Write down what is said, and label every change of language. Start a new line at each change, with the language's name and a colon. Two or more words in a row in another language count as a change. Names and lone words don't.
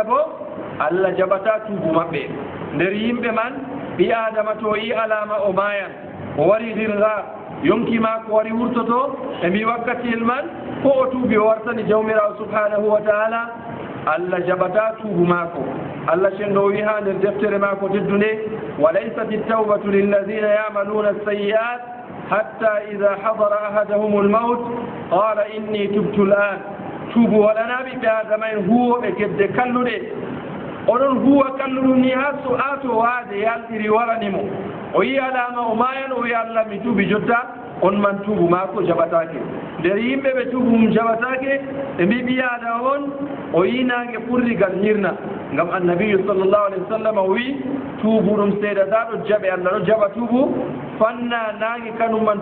Fula: bo Allah jaɓata tuubu maɓɓe nder yimɓe man ɓi adama to yi alama o mayan o wari hirga yonki ma ko wari wurtoto e mbi wakkatiyel man ko o tuubi o wartani jawmirawo
Arabic: سبحانه وتعالى
Fula: Allah jaɓata tuubu maako Allah cenɗo wi ha nder deftere maako teddunde
Arabic: وليست التوبة للذين يعملون السيئات حتى إذا حضر أحدهم الموت قال إني تبت الآن
Fula: tuubu waɗana ɓiɓɓe adama en huwoɓe gedde kalluɗe oɗon huwa kalluɗum ni ha so ato waade yalɗiri waranimo o yi alama o mayan o wi Allah mi tuubi jotta on man tuubu maako jaɓatake nder yimɓe ɓe tuubu mum jaɓatake ɓe mbi ɓi adama on o yi nange ɓurrigal hirna ngam annabiyu
Arabic: صلى الله عليه وسلم
Fula: o wi tuubu ɗum seedata ɗo jaɓe Allah ɗo jaɓa tuubu fanna nange kanum man